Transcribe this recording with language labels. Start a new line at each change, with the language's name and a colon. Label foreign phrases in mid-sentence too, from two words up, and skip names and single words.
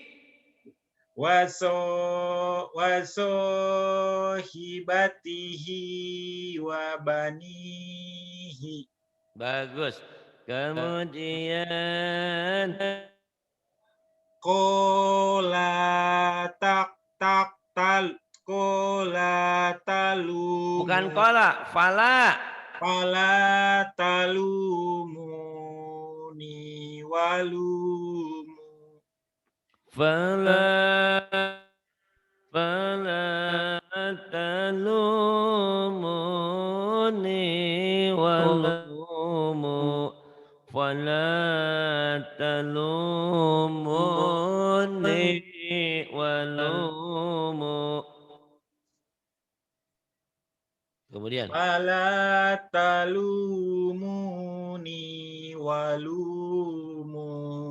Arabic: وصحابته وبنيه.
Indonesian: Bagus. Kemudian
Arabic: قلا تك تل. قلا تلومو.
Indonesian: bukan kola,
Arabic: فلا. فلا تلومني ولومو. فلا تلومني ولومو. فلا تلومني ولومو.
Indonesian: Kemudian
Arabic: فلا تلومني ولومو.